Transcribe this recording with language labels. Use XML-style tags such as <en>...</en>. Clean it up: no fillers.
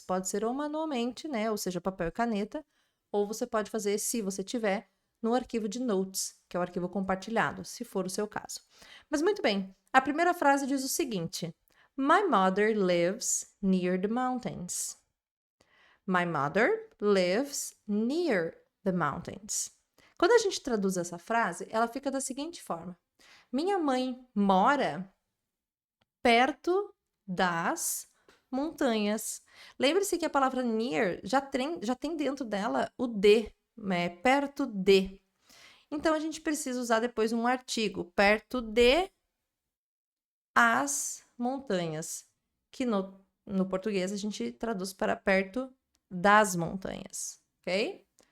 <pt>Pode ser ou manualmente, né? Ou seja, papel e caneta, ou você pode fazer, se você tiver, no arquivo de notes, que é o arquivo compartilhado, se for o seu caso. Mas muito bem, a primeira frase diz o seguinte:</pt> <en>My mother lives near the mountains. My mother lives near the mountains.</en> <pt>Quando a gente traduz essa frase, ela fica da seguinte forma: Minha mãe mora perto das montanhas. Lembre-se que a palavra near já tem dentro dela o de, né? Perto de. Então, a gente precisa usar depois um artigo, perto de as montanhas, que no português a gente traduz para perto das montanhas, ok?</pt>